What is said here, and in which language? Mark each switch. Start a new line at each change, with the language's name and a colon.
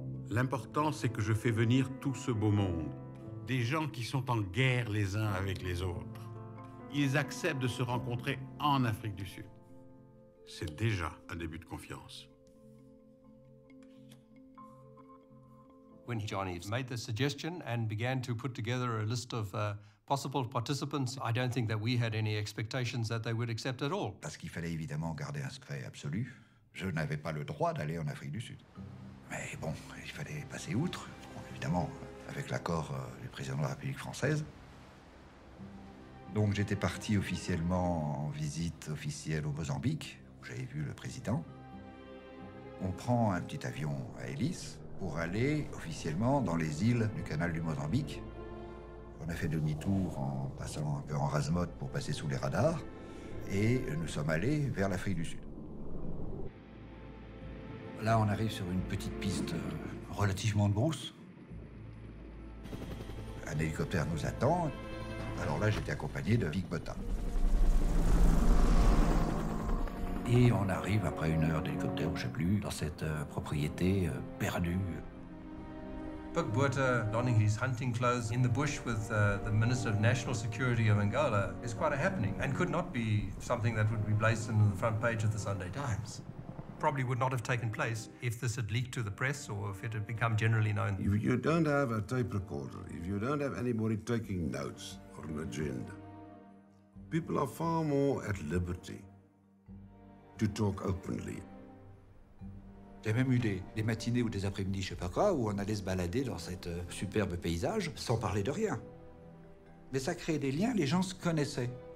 French: L'important, c'est que je fais venir tout ce beau monde, des gens qui sont en guerre les uns avec les autres. Ils acceptent de se rencontrer en Afrique du Sud. C'est déjà un début de confiance.
English: When Johnny made the suggestion and began to put together a list of possible participants, I don't think that we had any expectations that they would accept at all.
French: Parce qu'il fallait évidemment garder un secret absolu. Je n'avais pas le droit d'aller en Afrique du Sud. Mais bon, il fallait passer outre, bon, évidemment, avec l'accord du président de la République française. Donc j'étais parti officiellement en visite officielle au Mozambique, où j'avais vu le président. On prend un petit avion à hélice pour aller officiellement dans les îles du canal du Mozambique. On a fait demi-tour en passant un peu en rase-motte pour passer sous les radars, et nous sommes allés vers l'Afrique du Sud. Là, on arrive sur une petite piste relativement de brousse. Un hélicoptère nous attend. Alors là, j'étais accompagné de Big Bota. Et on arrive, après 1 heure d'hélicoptère, je ne sais plus, dans cette propriété perdue.
English: Pik Botha donning his hunting clothes in the bush with the Minister of National Security of Angola is quite a happening and could not be something that would be placed on the front page of the Sunday Times. Probably would not have taken place if this had leaked to the press or if it had become generally known. If you don't have a tape recorder, if you don't have anybody taking notes or an agenda, people are far more at liberty to talk openly.
French: Il y a même eu des matinées ou des après-midi, je sais pas quoi, où on allait se balader dans cet superbe paysage sans parler de rien. Mais ça créait des liens, les gens se connaissaient.